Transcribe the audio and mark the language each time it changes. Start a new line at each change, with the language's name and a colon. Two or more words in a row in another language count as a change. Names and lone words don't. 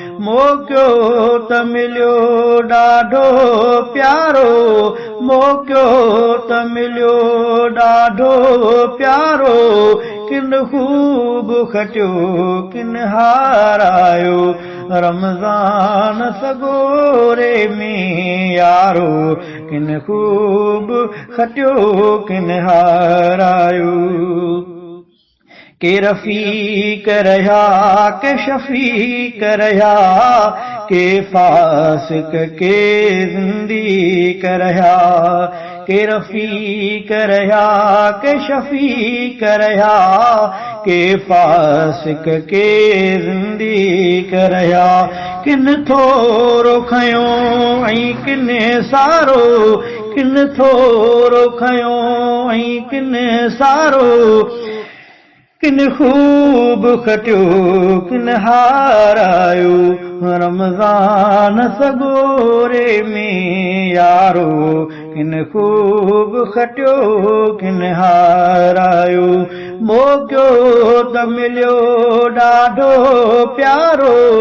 Sindhi: موقعو ته مليو ڏاڍو پيارو، موقعو ته مليو ڏاڍو پيارو، ڪن خوب کٽيو، ڪن هارايو. رمضان سڳوري ۾ يارو، ڪن خوب کٽيو، ڪن هارايو.
Urdu: کے رفیق رہا، کے شفیق رہا، کے فاسق کے زندیق رہا، کے رفیق رہا، کے شفیق رہا، کے فاسق کے زندیق رہا۔
Sindhi: کن ٿورو کنيو ۽ ڪن سارو، ڪن ٿورو کنيو ۽ ڪن سارو، ڪن خوب کٽيو، ڪن هارايو، رمضان سڳوري ۾ يارو، ڪن خوب کٽيو، ڪن هارايو، موقعو ته مليو ڏاڍو پيارو،